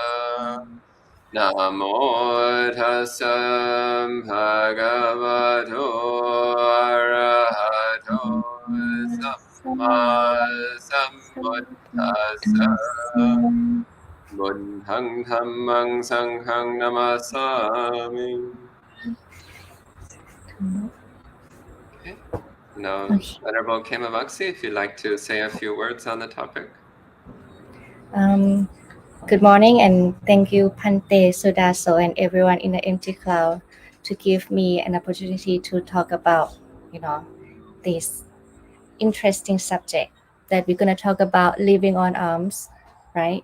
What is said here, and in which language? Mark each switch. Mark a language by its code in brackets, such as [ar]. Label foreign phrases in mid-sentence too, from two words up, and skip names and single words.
[pi] Namo tassa bhagavato arahato samma sambuddhassa. Buddhang dhammang sanghang namasami. [en] Okay. Now, Venerable Khemavamsi, if you'd like to say a few words on the topic. Good morning, and thank you, Bhante, Suddhaso, and everyone in the Empty Cloud to give me an opportunity to talk about, this interesting subject that we're going to talk about living on alms, right?